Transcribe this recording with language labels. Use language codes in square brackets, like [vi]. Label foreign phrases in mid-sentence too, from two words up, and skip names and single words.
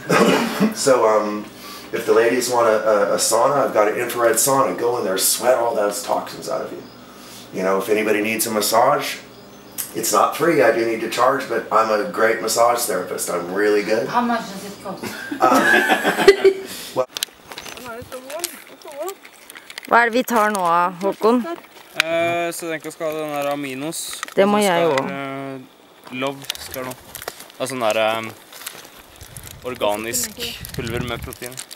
[en] Right? So, if the ladies want a sauna, I've got an infrared sauna. Go in there, sweat all those toxins out of you. You know, if anybody needs a massage, it's not free. I do need to charge, but I'm a great massage therapist. I'm really good. How much does it cost? [no] Hva er det vi tar nå, Håkon? Så den skal ha den der aminos. Det må jeg også. Love skal nå. Altså den der organisk pulver med protein.